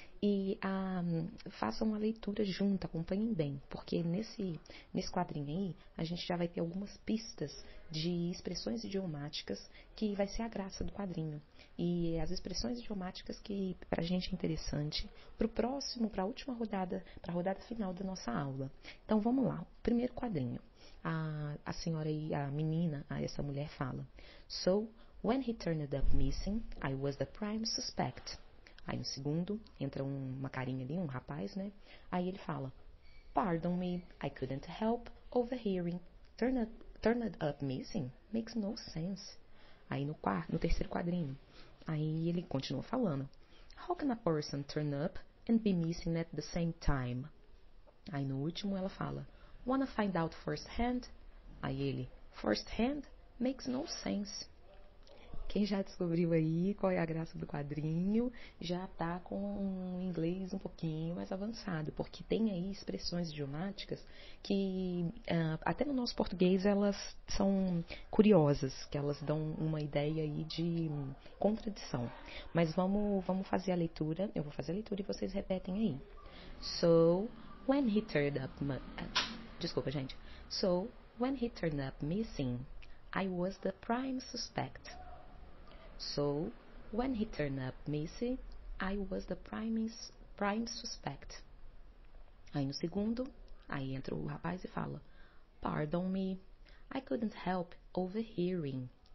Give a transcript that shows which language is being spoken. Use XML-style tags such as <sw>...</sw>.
<pt>E façam uma leitura junto, acompanhem bem, porque nesse quadrinho aí a gente já vai ter algumas pistas de expressões idiomáticas que vai ser a graça do quadrinho. E as expressões idiomáticas que pra gente é interessante para a última rodada, para a rodada final da nossa aula. Então vamos lá, primeiro quadrinho. A senhora aí, a menina, essa mulher fala:</pt> <en>So, when he turned up missing, I was the prime suspect.</en> <pt>Aí no segundo, entra uma carinha ali, um rapaz, né? Aí ele fala:</pt> <en>Pardon me, I couldn't help overhearing. Turned up missing? Makes no sense.</en> <pt>Aí no terceiro quadrinho, aí ele continua falando:</pt> <en>How can a person turn up and be missing at the same time?</en> <pt>Aí no último ela fala:</pt> <en>Wanna find out first hand?</en> <pt>Aí ele:</pt> <en>First hand? Makes no sense.</en> <pt>Quem já descobriu aí qual é a graça do quadrinho, já tá com um inglês um pouquinho mais avançado, porque tem aí expressões idiomáticas que, até no nosso português, elas são curiosas, que elas dão uma ideia aí de contradição. Mas vamos fazer a leitura, eu vou fazer a leitura e vocês repetem aí.</pt> <en>So, when he turned up...</en> <pt>Desculpa, gente.</pt> <en>So, when he turned up missing, I was the prime suspect. So, when he turned up missing, I was the prime suspect.</en> <pt>Aí no segundo, aí entra o rapaz e fala:</pt> <en>Pardon me, I couldn't help overhearing.</en>